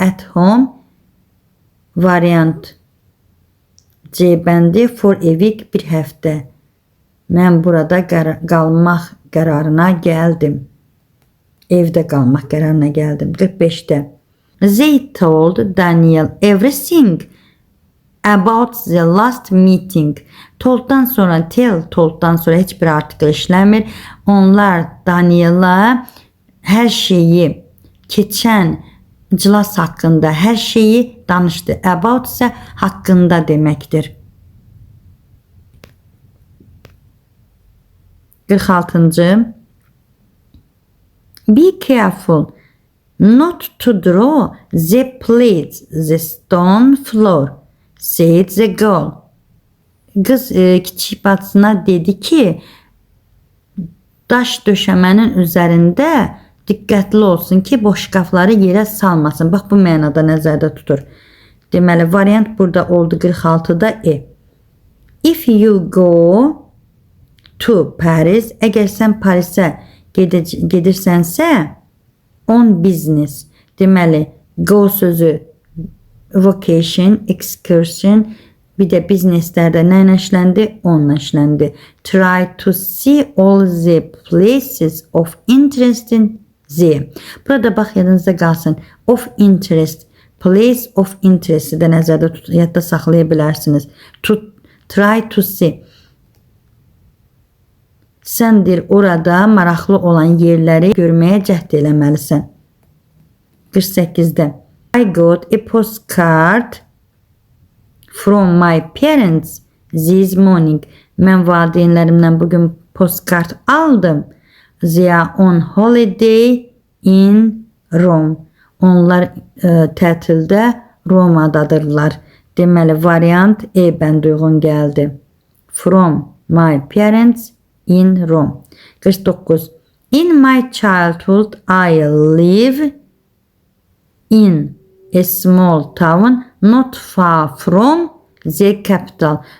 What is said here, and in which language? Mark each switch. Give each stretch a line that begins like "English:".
English: At home variant C bəndi for a week
Azerbaijani: bir həftə. Mən burada qalmaq qərarına gəldim. Evdə qalmaq qərarına gəldim. 45-də.
English: They told Daniel everything about the last meeting.
Azerbaijani: Tolddan sonra tell, tolddan sonra heç bir artikel işləmir. Onlar Daniel'a hər şeyi keçən iclas haqqında hər şeyi danışdı. About isə haqqında deməkdir. 46-cı.
English: Be careful not to draw the plates, the stone floor, said the girl.
Azerbaijani: Qız kiçik bacısına dedi ki, daş döşəmənin üzərində diqqətli olsun ki, boşqafları yerə salmasın. Bax, bu mənada nəzərdə tutur. Deməli, variant burada oldu 46-da E.
English: If you go to Paris,
Azerbaijani: əgər sən Parisə gedirsənsə,
English: on business.
Azerbaijani: Deməli, go sözü vacation, excursion, bir də businesslərdə nə ilə işləndi? Onunla işləndi.
English: Try to see all the places of interest in the.
Azerbaijani: Burada bax, yadınızda qalsın. Of interest, place of interest də nəzərdə tutun, yadda saxlaya bilərsiniz.
English: Try to see.
Azerbaijani: Səndir orada maraqlı olan yerləri görməyə cəhd eləməlisən. 48-də.
English: I got a postcard from my parents this morning.
Azerbaijani: Mən valideynlərimdən bugün postkart aldım.
English: They are on holiday in Rome.
Azerbaijani: Onlar tətildə Romadadırlar. Deməli, variant E bəndə uyğun gəldi.
English: From my parents in Rome. 49. In my childhood, I live in a small town not far from the capital.